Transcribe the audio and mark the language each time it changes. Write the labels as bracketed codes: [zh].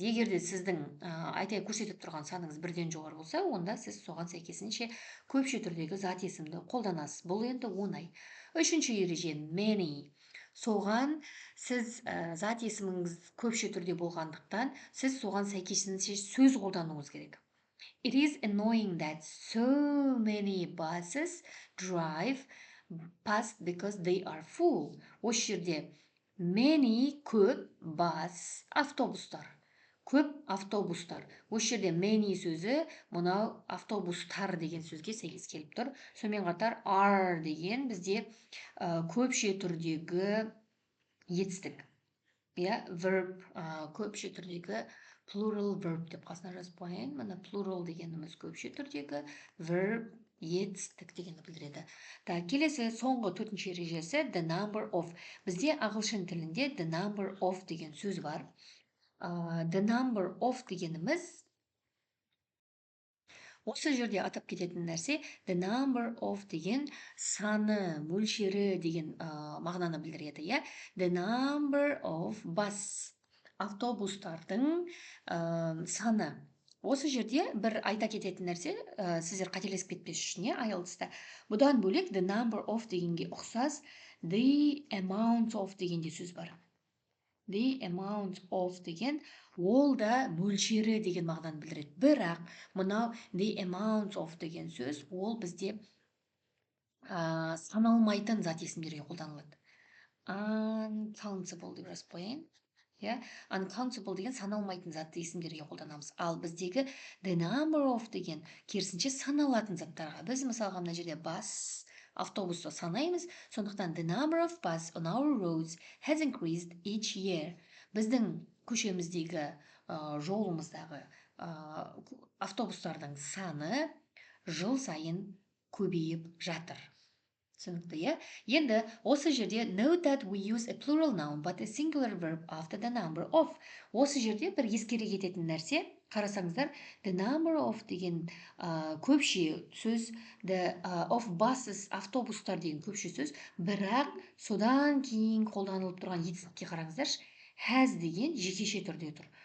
[kk] Егерде сіздің көрсетіп тұрған саныңыз бірден жоғары болса, онда сіз соған сәйкесінше көпше түрдегі зат есімді қолданасыз. Бұл енді оңай. Үшінші ереже many. Соған сіз зат есіміңіз көпше түрде болғандықтан, сіз соған сәйкесінше сөз қолдануыңыз керек. [en] It is annoying that so many buses drive past because they are full. [kk] Осы жерде many көп, bus автобустар. Көп автобустар. Осы жерде many сөзі мынау автобустар деген сөзге сәйкес келіп тұр. Сонымен қатар are деген бізде көпше түрдегі етістік. Verb көпше түрдегі plural verb деп қасына жазып қояйын. Мына plural дегеніміз көпше түрдегі, verb етістік дегенді білдіреді. Келесі соңғы төртінші ережесі the number of. Бізде ағылшын тілінде the number of деген сөз бар. The number of дегеніміз осы жерде атап кететін нәрсе the number of деген саны, мөлшері деген мағынаны білдіреді. [en] The number of bus, [kk] автобустардың саны. Осы жерде бір айта кететін нәрсе, сіздер қателесіп кетпес үшін, IELTS-та. Бұдан бөлек the number of дегенге ұқсас the amount of деген де сөз бар. The amount of деген ол да мөлшері деген мағынаны білдіреді. Бірақ мынау the amount of деген сөз ол бізде саналмайтын зат есімдерге қолданылады. Uncountable деп жазып қояйын. иә. Uncountable деген саналмайтын затты есімдерге қолданамыз. Ал біздегі the number of деген керісінше саналатын заттарға. Біз мысалға мына жерде бас, автобусты санаймыз, сондықтан [en] the number of bus on our roads has increased each year. [kk] Біздің көшеміздегі жолымыздағы автобустардың саны жыл сайын көбейіп жатыр. Түсінікті, иә? Енді осы жерде [en] note that we use a plural noun but a singular verb after the number of. [kk] Осы жерде бір ескере кететін нәрсе, қарасаңыздар, the number of деген көпше сөз, the of buses, автобустар деген көпше сөз, бірақ содан кейін қолданылып тұрған етістікке қараңыздаршы, has деген жекеше түрде тұр.